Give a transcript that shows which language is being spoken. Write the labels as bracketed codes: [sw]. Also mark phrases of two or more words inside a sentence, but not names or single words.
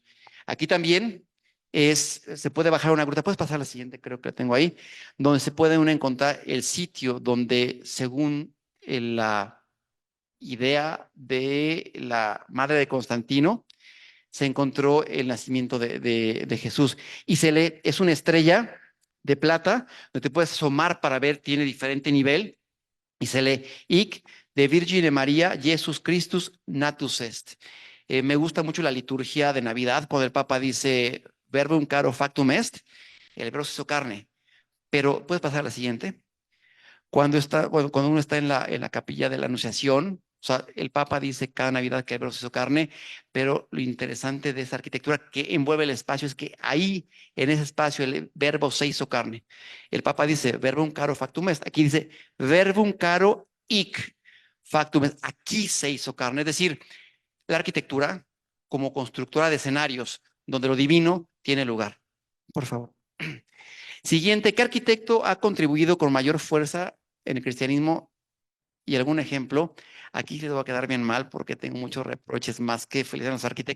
[es] Aquí también se puede bajar una gruta, puedes pasar la siguiente, creo que la tengo ahí, donde se puede uno encontrar el sitio donde, según la idea de la madre de Constantino, se encontró el nacimiento de Jesús. Y es una estrella de plata, donde te puedes asomar para ver, tiene diferente nivel, y se lee [la] Ic de Virgine María, Jesus Christus natus est. [es] Me gusta mucho la liturgia de Navidad, cuando el Papa dice [la] verbum caro factum est, [es] el verbo se hizo carne. Pero, ¿puedes pasar a la siguiente? Cuando uno está en la capilla de la Anunciación, o sea, el Papa dice cada Navidad que el verbo se hizo carne, pero lo interesante de esa arquitectura que envuelve el espacio es que ahí, en ese espacio, el verbo se hizo carne. El Papa dice [la] verbum caro factum est, [es] aquí dice [la] verbum caro hic factum est, [es] aquí se hizo carne. Es decir, la arquitectura como constructora de escenarios donde lo divino tiene lugar. Por favor. Siguiente, ¿qué arquitecto ha contribuido con mayor fuerza en el cristianismo? Y algún ejemplo, aquí les voy a quedar bien mal porque tengo muchos reproches más que felicitar a los arquitectos.